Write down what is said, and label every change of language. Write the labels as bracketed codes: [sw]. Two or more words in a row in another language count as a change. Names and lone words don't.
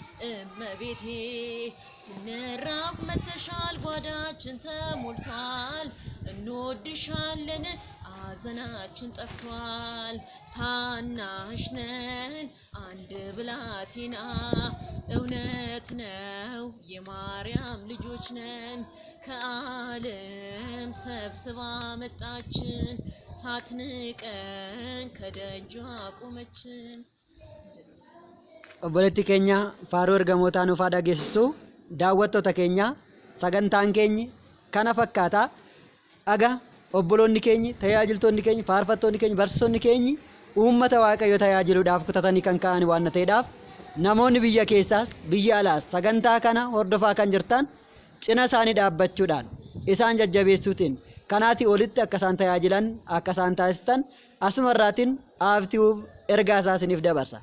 [am] እመቤቴ ስንራብ መተሻል ጓዳችን ተሞልቷል እንወድሻለን ሐዘናችን ጠፍቷል ታናሽ ነን አንድ ብላቴና እውነት ነው የማርያም ልጆች ነን ከዓለም ሰብስባ መጣችን ሳትንቀን ከደጇ ቆመችን። [om] Obboleetti keenya faaruu ergamootaa nuuf haa dhageessisu. Daawwattoota keenya sagantaan keenya kana fakkaata. Aga obboloonni keenya tajaajiltoonni keenya faarfattoonni keenya barsiisonni keenya uummata waaqayyo tajaajiluudhaaf kutatanii kan ka'an waan ta'eedhaaf namoonni biyya keessaas biyya alaas sagantaa kana hordofaa kan jirtan cina isaanii dhaabbachuudhaan isaan jajjabeessuutiin kanaati olitti akka isaan tajaajilan akka isaan taasistan asumarraatiin aaftiif ergaa isaa isiniif dabarsa.